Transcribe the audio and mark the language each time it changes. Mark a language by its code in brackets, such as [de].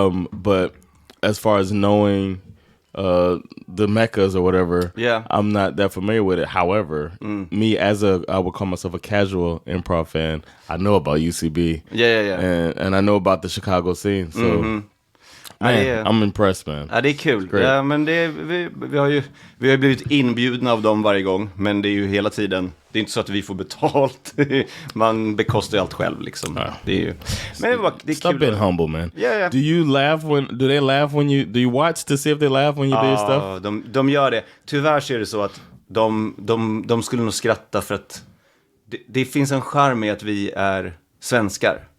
[en] But as far as knowing the meccas or whatever, I'm not that familiar with it. However, me I would call myself a casual improv fan. I know about UCB, and I know about the Chicago scene. So, I'm impressed, man. [sv] Ja, det är kul. Ja, men vi har ju blivit inbjudna av dem varje gång, men det är ju hela tiden. Det är inte så att vi får betalt. Man bekostar ju allt själv liksom. Det är ju. Men det är [en] Stop [sv] kul. [en] being humble, man. Yeah. Do they laugh when you do you watch to see if they laugh when you do your stuff? [sv] De gör det. Tyvärr så är det så att de skulle nog skratta för att det finns en charm i att vi är svenskar.